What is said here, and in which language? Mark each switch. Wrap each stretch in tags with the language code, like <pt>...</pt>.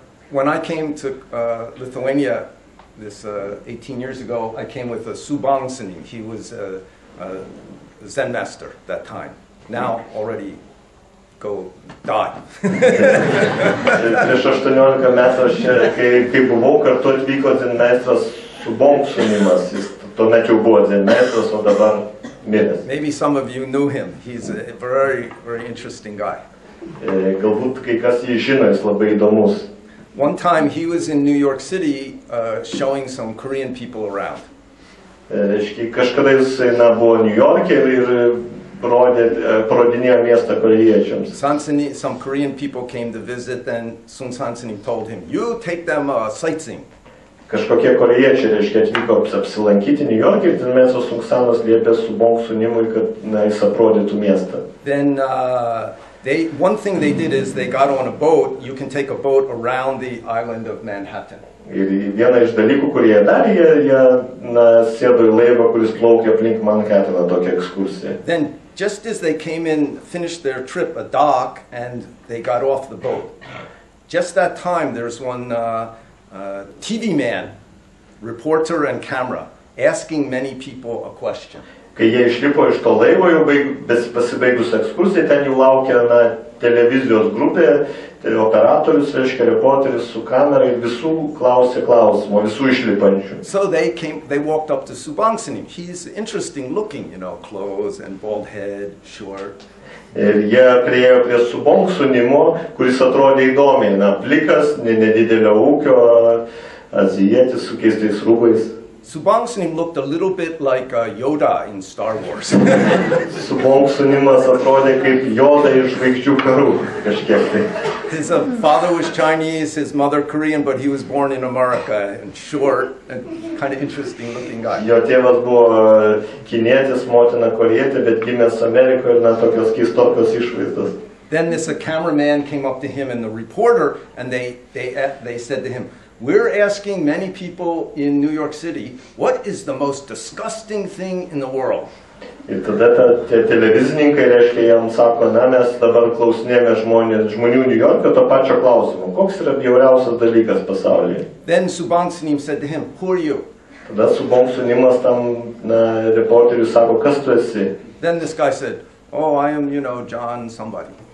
<en>When I came to Lithuania this 18 years ago, I came with Bong Sunim. He was a Zen master that time. Now already die.</en> <lt>Prieš 18 metų aš kai buvau, kartu atvyko Zen meistras Bong Sunimas. Jis tuomet jau buvo Zen meistras, o dabar miręs.</lt> <en>Maybe some of you knew him. He's a very, very interesting guy.</en> <lt>Galbūt kai kas jį žino, jis labai įdomus.</lt> <en>One time he was in New York City showing some Korean people around.</en> <lt>Kažkada jis buvo New York'e ir parodinėjo miestą korėjiečiams.</lt> <en>Some Korean people came to visit, and Sun San Sunim told him, "You take them sightseeing."</en> <lt>kažkokie korėjiečiai, reiškia, atvyko apsilankyti New York ir ten Mėsos Sunksanas liepė su Bong Sunimui, kad jis aprodytų miestą.</lt> <en>Then one thing they did is they got on a boat. You can take a boat around the island of Manhattan.</en> <lt>Ir viena iš dalykų, kurie darė, jie sėdo į laivą, kuris plaukė aplink Manhattaną, tokią ekskursiją.</lt> <en>Then just as they came in, finished their trip, a dock, and they got off the boat. Just that time, there's one TV man, reporter and camera, asking many people a question.</en> <lt>Kai jie išlipo iš to laivo, jau pasibaigus ekskursijai, ten jų laukia televizijos grupė, tai operatorius, reiškia, reporteris su kamera ir visų klausė klausimų, visų išlipančių.</lt> <en>So they walked up to Sunim. He's interesting looking, you know, clothes and bald head, short.</en> <lt>Ir jie priėjo prie Bong Sunimo, kuris atrodė įdomiai, plikas, nedidelio ūkio, azijietis su keistais rūbais.</lt> <en>Sunim looked a little bit like Yoda in Star Wars.</en> <lt>Bong Sunimas atrodė kaip Yoda iš Žvaigždžių karų, kažkiek tai.</lt> <en>His father was Chinese, his mother Korean, but he was born in America, and short, and kind of interesting looking guy.</en> <lt>Jo tėvas buvo kinietis, motina korėjietė, bet gimęs Amerikoje ir tokios keistokios išvaizdos.</lt> <en>Then this cameraman came up to him and the reporter, and they said to him, "We're asking many people in New York City, what is the most disgusting thing in the world?"</en> <lt>Ir tada tie televizininkai, reiškia, jam sako, mes dabar klausinėjame žmonių New York'o to pačio klausimo. Koks yra bjauriausias dalykas pasaulyje?</lt> <en>Then Sunim said to him, "Who are you?"</en> <lt>Tada Bong Sunimas tam reporteriui sako, kas tu esi?</lt> <en>Then this guy said, "Oh, I am, you know, John somebody."</en>